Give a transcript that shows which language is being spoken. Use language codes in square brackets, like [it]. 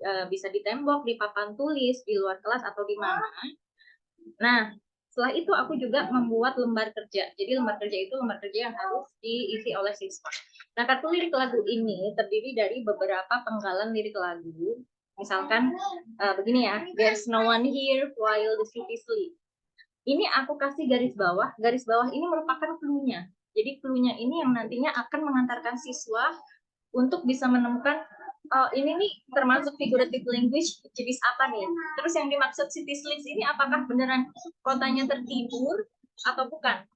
[id] Bisa di tembok, di papan tulis, di luar kelas, atau di mana. Nah, setelah itu aku juga membuat lembar kerja. Jadi lembar kerja itu lembar kerja yang harus diisi oleh siswa. Nah, kartu lirik lagu ini terdiri dari beberapa penggalan lirik lagu. Misalkan begini ya, [en] there's no one here while the city sleep. [id] Ini aku kasih garis bawah. Garis bawah ini merupakan clue-nya. Jadi clue-nya ini yang nantinya akan mengantarkan siswa untuk bisa menemukan ini nih termasuk figurative language jenis apa nih. Terus yang dimaksud [en] city sleeps [id] ini apakah beneran kotanya tertidur atau bukan?